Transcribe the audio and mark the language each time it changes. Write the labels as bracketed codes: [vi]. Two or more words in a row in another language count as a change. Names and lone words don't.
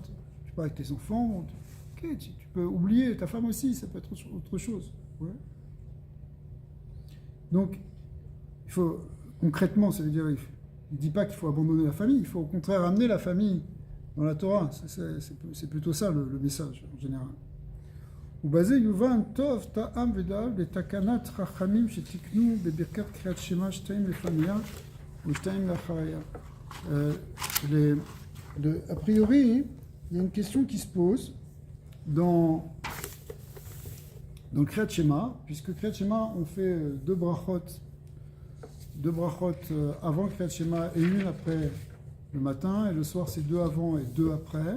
[fr] Tu parles avec tes enfants, ok, tu peux oublier ta femme aussi, ça peut être autre chose. Ouais. Donc, il faut, concrètement, ça veut dire, il ne dit pas qu'il faut abandonner la famille, il faut au contraire amener la famille dans la Torah. C'est plutôt ça le message en général. [he] ובזה יובן טוב טעם ודאב לתקנת חכמים שתקנו בברכת קריאת שמע 2 לפניה ו2 לאחריה. [fr] A priori, il y a une question qui se pose dans le Kriyat Shema, puisque Kriyat Shema, on fait 2 brachot avant Kriyat Shema et une après le matin, et le soir, c'est 2 avant et 2 après.